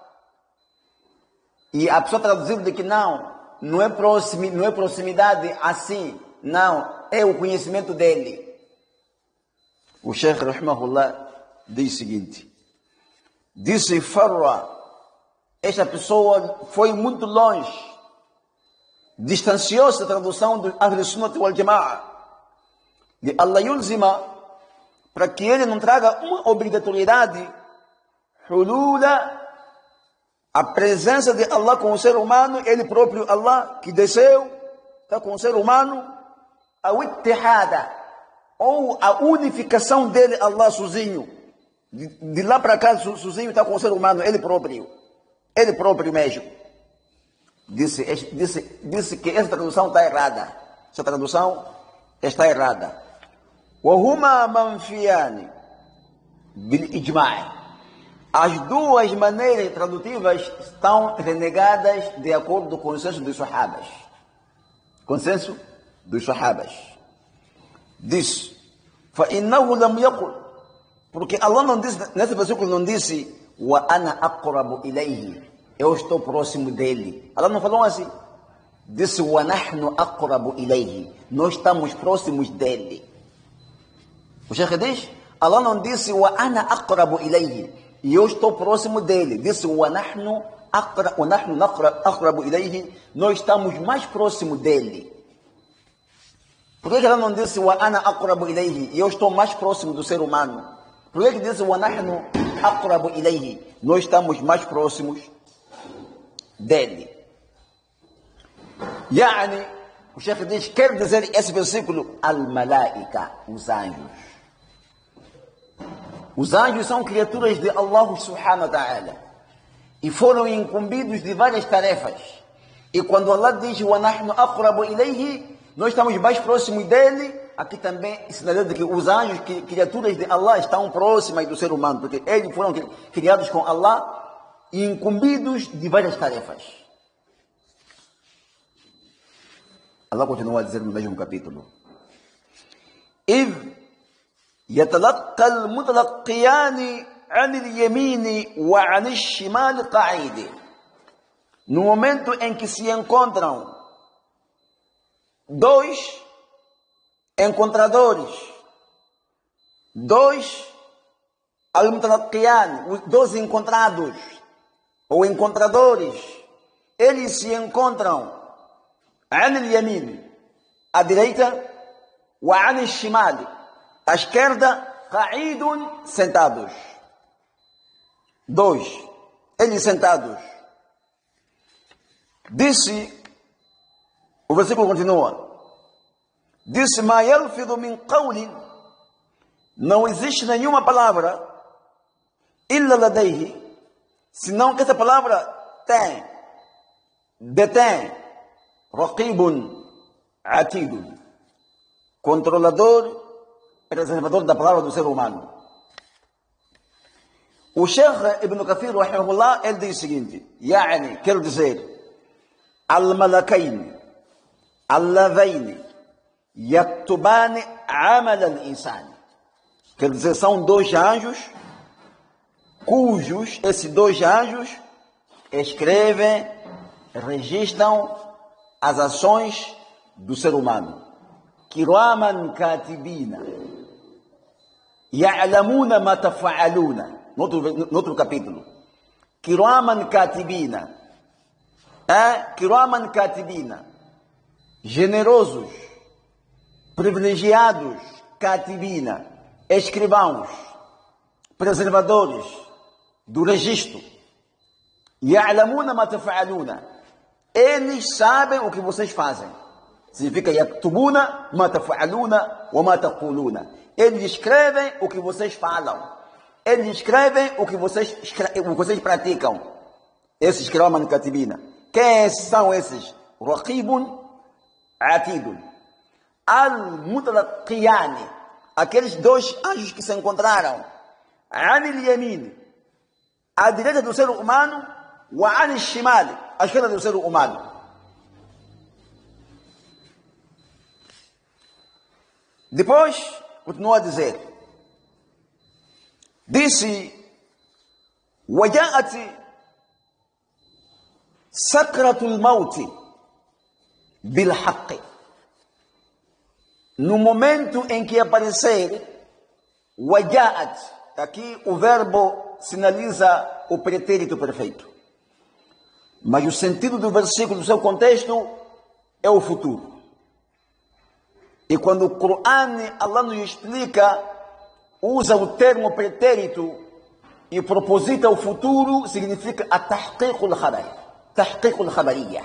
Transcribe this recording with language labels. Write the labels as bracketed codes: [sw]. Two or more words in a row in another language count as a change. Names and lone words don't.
[pt] E a pessoa traduzir de que não é proximidade assim, não, é o conhecimento dele. O Sheikh Rahimahullah diz o seguinte, disse Farra, esta pessoa foi muito longe, distanciou-se da tradução do [ar] أهل السنة والجماعة, [pt] de [ar] الله يلزم, [pt] para que ele não traga uma obrigatoriedade, hulula, a presença de Allah com o ser humano, ele próprio Allah, que desceu, está com o ser humano, a ittihada, ou a unificação dele, Allah sozinho, de lá para cá, sozinho está com o ser humano, ele próprio mesmo. Disse que essa tradução está errada. Essa tradução está errada. [ar] وَهُمَا مَنْفِيَانِ بِالْإِجْمَاعِ. [pt] As duas maneiras tradutivas estão renegadas de acordo com o consenso dos Sahabas. Consenso dos Sahabas. Diz, [ar] فَإِنَّهُ لَمْ يَقُلْ. [pt] Porque Allah não disse, nesse versículo não disse, [ar] وَأَنَا أَقْرَبُ إِلَيْهِ. [pt] Eu estou próximo dele. Allah não falou assim. Disse, [ar] وَنَحْنُ أَقْرَبُ إِلَيْهِ. [pt] Nós estamos próximos dele. O Sheikh diz, Allah não disse, [ar] وَأَنَا أَقْرَبُ إِلَيْهِ. [pt] E eu estou próximo dele. Disse, [ar] وَنَحْنُ أَقْرَبُ إِلَيْهِ. [pt] Nós estamos mais próximos dele. Por que ela não disse, [ar] وَأَنَا أَقْرَبُ إِلَيْهِ? [pt] E eu estou mais próximo do ser humano. Por que disse, [ar] وَنَحْنُ أَقْرَبُ إِلَيْهِ? [pt] Nós estamos mais próximos dele. Yani, o Sheikh diz, quer dizer esse versículo, al-malaika, os anjos. Os anjos são criaturas de Allah [ar] سبحانه وتعالى [pt] e foram incumbidos de várias tarefas. E quando Allah diz [ar] وَنَحْنُ أَقْرَبُ إِلَيْهِ, [pt] nós estamos mais próximos dele, aqui também sinaliza que os anjos, criaturas de Allah, estão próximas do ser humano, porque eles foram criados com Allah e incumbidos de várias tarefas. Allah continua a dizer no mesmo capítulo, [ar] إِذْ يتلقى المتلقيان عن اليمين وعن الشمال قعيد. [pt] No momento em que se encontram dois encontradores, dois al-mutalaqqiyan, dois encontrados ou encontradores, eles se encontram [ar] عن اليمين, [pt] à direita, [ar] وعن الشمال, [pt] à esquerda, قعيد, sentados. Dois, eles sentados. Disse, o versículo continua, disse, [ar] ما يلفظ من قول, [pt] não existe nenhuma palavra, [ar] إلا لديه, [pt] senão que essa palavra detém, [ar] رقيب عتيد, [pt] controlador, preservador da palavra do ser humano. O Sheikh Ibn Kathir, rahimahullah, ele diz o seguinte, يعني, quer dizer, [ar] الملكين اللذين يكتبان عمل الإنسان. [pt] Quer dizer, são dois anjos, cujos, esses dois anjos, escrevem, registram as ações do ser humano. [ar] كراما كاتبين يعلمون ما تفعلون. [pt] No outro capítulo. [ar] كراما كاتبين. كراما كاتبين. [pt] Generosos, privilegiados, katibina, escrivãos, preservadores do registro. [ar] يعلمون ما تفعلون. [pt] Eles sabem o que vocês fazem. [ar] Significa يكتبون ما تفعلون وما تقولون. [pt] Eles escrevem o que vocês falam. Eles escrevem o que vocês praticam. Esses [ar] كراما كاتبين. [pt] Quem são esses? [ar] رقيب عتيد. [pt] Al-mutalaqiyani. Aqueles dois anjos que se encontraram. [ar] عن اليمين. [pt] à direita do ser humano, [ar] وعن الشمال, [pt] à esquerda do ser humano. Depois, continua a dizer, disse, [ar] وجاءت سكرة الموت بالحق. [pt] No momento em que aparecer, وجاءت, aqui o verbo sinaliza o pretérito perfeito. Mas o sentido do versículo, do seu contexto, é o futuro. E quando o Coran, Allah nos explica, usa o termo pretérito e proposita o futuro, significa a [ar] تحقيق الخبر، تحقيق الخبرية.